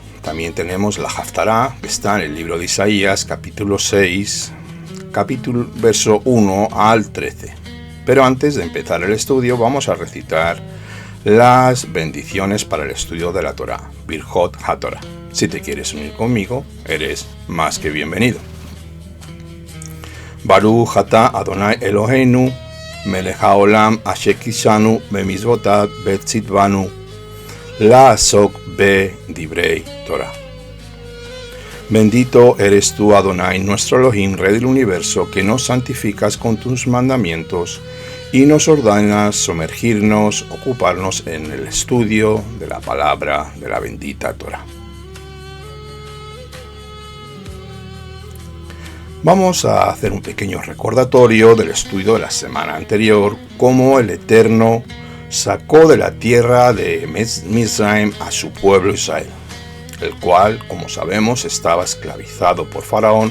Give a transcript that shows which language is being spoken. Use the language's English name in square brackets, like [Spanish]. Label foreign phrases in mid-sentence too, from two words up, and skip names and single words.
[Spanish] También tenemos la Haftará, que está en el libro de Isaías, capítulo 6, verso 1 al 13. Pero antes de empezar el estudio, vamos a recitar las bendiciones para el estudio de la Torá, [Hebrew] ברכות התורה. [Spanish] Si te quieres unir conmigo, eres más que bienvenido. [Hebrew] ברוך אתה אדוני אלוהינו מלך העולם אשר קדשנו במצוותיו וציוונו לעסוק בדברי תורה. [Spanish] Bendito eres tú, Adonai, nuestro Elohim, Rey del universo, que nos santificas con tus mandamientos y nos ordenas sumergirnos, ocuparnos en el estudio de la palabra de la bendita Torah. Vamos a hacer un pequeño recordatorio del estudio de la semana anterior, cómo el Eterno sacó de la tierra de Mizraim a su pueblo Israel, el cual, como sabemos, estaba esclavizado por Faraón.